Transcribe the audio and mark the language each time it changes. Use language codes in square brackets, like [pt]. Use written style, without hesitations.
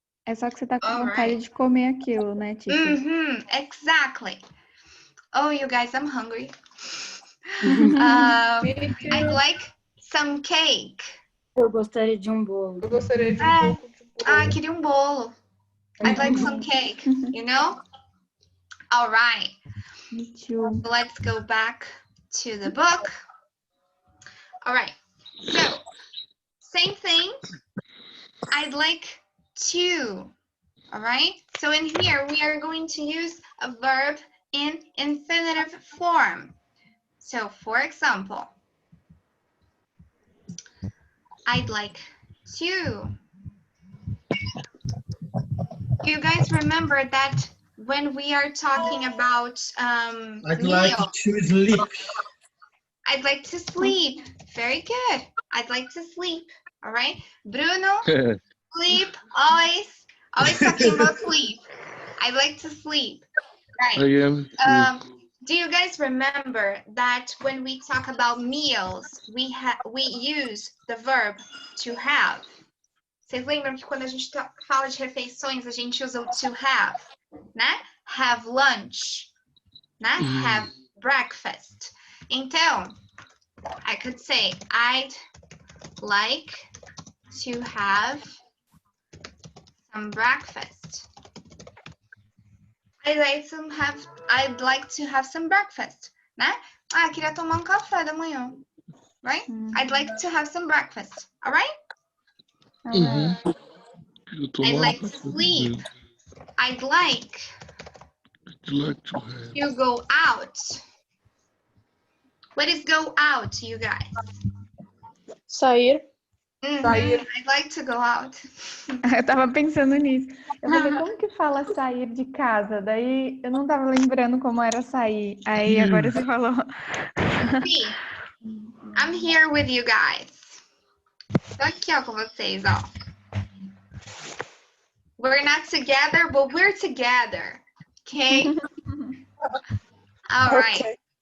[pt] É só que você tá com vontade [en] Alright. [pt] de comer aquilo, né? Tipo, [en] Exactly. Oh, you guys, I'm hungry. I'd like some cake. [pt] Eu gostaria de um bolo. Eu gostaria de um pouco de bolo. Queria um bolo. [en] I'd like some cake, you know? All right. me too. Let's go back to the book. All right. So, same thing. I'd like to. All right. So in here, we are going to use a verb in infinitive form. So, for example, I'd like to. You guys remember that when we are talking about I'd meal, like to sleep. I'd like to sleep. Very good. I'd like to sleep. All right. Bruno, sleep, always talking about sleep. I'd like to sleep. I Right. am. Do you guys remember that when we talk about meals, we use the verb to have? [pt] Vocês lembram que quando a gente fala de refeições, a gente usa o to have, né? [en] Have lunch, né? Have breakfast. Então, I could say, I'd like to have some breakfast. I'd like to have some breakfast, né? [pt] Queria tomar um café da manhã, right? [en] I'd like to have some breakfast, all right? I'd like to sleep. I'd like to go out. What is go out, you guys? [pt] Sair. Sair. [en] I'd like to go out. [pt] Eu tava pensando nisso. Eu falei, como que fala sair de casa? Daí eu não tava lembrando como era sair. Aí agora você falou. [en] See, I'm here with you guys. [pt] Tô aqui, ó, com vocês, ó. [en] We're not together, but we're together. Okay? All right. Okay.